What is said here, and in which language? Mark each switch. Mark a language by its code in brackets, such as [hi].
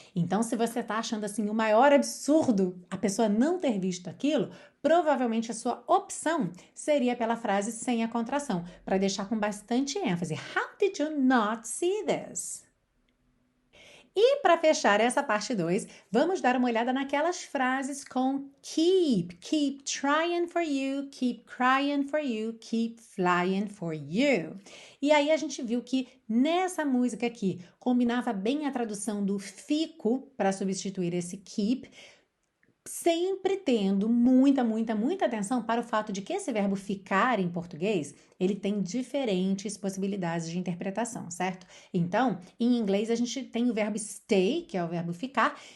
[pt] Então, se você está achando assim o maior absurdo a pessoa não ter visto aquilo, provavelmente a sua opção seria pela frase sem a contração, para deixar com bastante ênfase. [en] How did you not see this? [pt] E para fechar essa parte 2, vamos dar uma olhada naquelas frases com keep. [en] Keep trying for you, keep crying for you, keep flying for you. [pt] E aí a gente viu que nessa música aqui combinava bem a tradução do fico para substituir esse keep, sempre tendo muita atenção para o fato de que esse verbo ficar em português, ele tem diferentes possibilidades de interpretação, certo? Então, em inglês a gente tem o verbo stay, que é o verbo ficar,